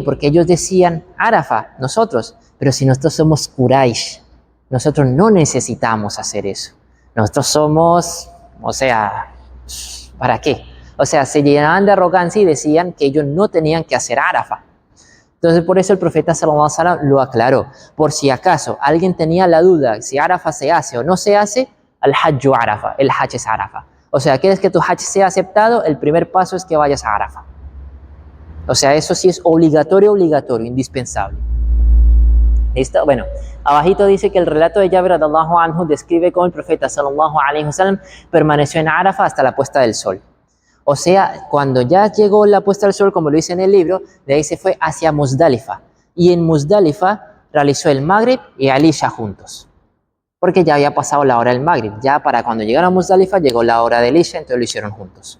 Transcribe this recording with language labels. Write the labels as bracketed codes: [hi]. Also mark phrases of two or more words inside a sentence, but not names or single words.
[es] Porque ellos decían, Arafat, nosotros, pero si nosotros somos Quraysh, nosotros no necesitamos hacer eso. Nosotros somos, o sea, ¿para qué? O sea, se llenaban de arrogancia y decían que ellos no tenían que hacer Arafat. Entonces, por eso el profeta [ar] صلى الله عليه وسلم [es] lo aclaró. Por si acaso alguien tenía la duda si Arafat se hace o no se hace, [ar] الحج عرفة, [es] el Hajj es Arafat. O sea, ¿quieres que tu Hajj sea aceptado? El primer paso es que vayas a Arafat. O sea, eso sí es obligatorio, indispensable. ¿Listo? Bueno, abajito dice que el relato de Jabir [ar] رضي الله عنه [es] describe cómo el profeta [ar] صلى الله عليه وسلم [es] permaneció en Arafat hasta la puesta del sol. O sea, cuando ya llegó la puesta del sol, como lo dice en el libro, de ahí se fue hacia Muzdalifa. Y en Muzdalifa realizó el Maghrib y el Isha juntos. Porque ya había pasado la hora del Maghrib. Ya para cuando llegaron a Muzdalifa llegó la hora del Isha, entonces lo hicieron juntos.